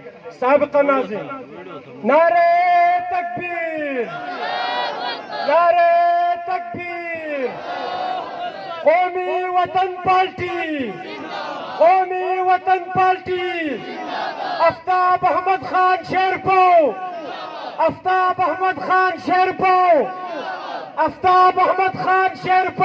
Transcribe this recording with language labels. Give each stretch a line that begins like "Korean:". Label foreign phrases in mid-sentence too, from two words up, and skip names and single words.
Urdu: سابق ناظم. نعرہ تکبیر، نعرہ تکبیر. قومی وطن پارٹی، قومی وطن پارٹی. آفتاب احمد خان شیرپو، آفتاب احمد خان شیرپو، آفتاب احمد خان شیرپو.